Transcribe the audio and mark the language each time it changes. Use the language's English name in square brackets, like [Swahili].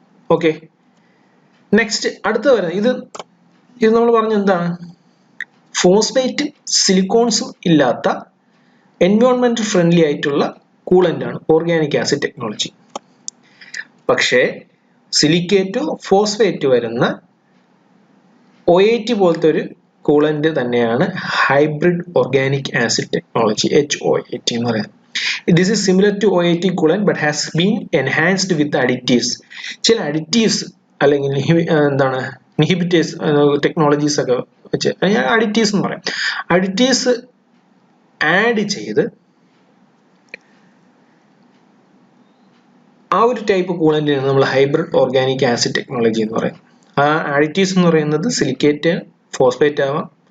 [Malayalam] Okay, next അടുത്ത വരുന്നത് ഇത് നമ്മൾ പറഞ്ഞ എന്താണ്, ഫോസ്ഫേറ്റും സിലിക്കോൺസും ഇല്ലാത്ത എൻവയോൺമെന്റ് ഫ്രണ്ട്ലി ആയിട്ടുള്ള കൂളന്റ് ആണ് ഓർഗാനിക് ആസിഡ് ടെക്നോളജി. പക്ഷേ സിലിക്കേറ്റോ ഫോസ്ഫേറ്റോ വരുന്ന OAT പോലത്തെ ഒരു കൂളന്റ് തന്നെയാണ് hybrid organic acid technology HOAT എന്ന് പറയുന്നത്. [English] This is similar to OAT coolant but has been enhanced with additives. [Malayalam] ചില additives അല്ലെങ്കിൽ എന്താണ് ഇൻഹിബിറ്റേഴ്സ് ടെക്നോളജീസ് ഒക്കെ വെച്ച് അഡിറ്റീവ്സ് എന്ന് പറയാം. അഡിറ്റീവ്സ് ആഡ് ചെയ്ത് ആ ഒരു ടൈപ്പ് കൂളന്റിനാണ് നമ്മൾ ഹൈബ്രിഡ് ഓർഗാനിക് ആസിഡ് ടെക്നോളജി എന്ന് പറയും. ആ അഡിറ്റീവ്സ് എന്ന് പറയുന്നത് സിലിക്കേറ്റ്, ഫോസ്ഫേറ്റ് ആവാം.